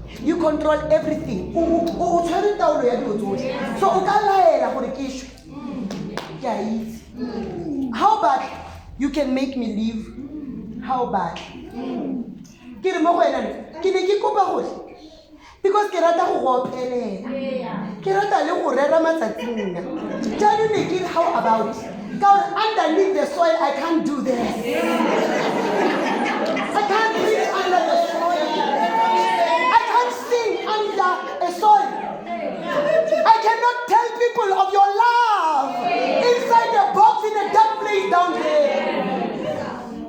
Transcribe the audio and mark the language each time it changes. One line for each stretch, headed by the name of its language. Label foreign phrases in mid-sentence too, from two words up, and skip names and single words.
English: You control everything. So how bad you can make me leave? How bad?
Tswana: Because ke rata go go opelela. Ke rata le go rera matsatsing.
English: Tell you Nikki, how about God underneath the soil? I can't do that. I can't breathe under the soil. I can't sing under a soil. I cannot tell people of your love inside the box in a dark place down there.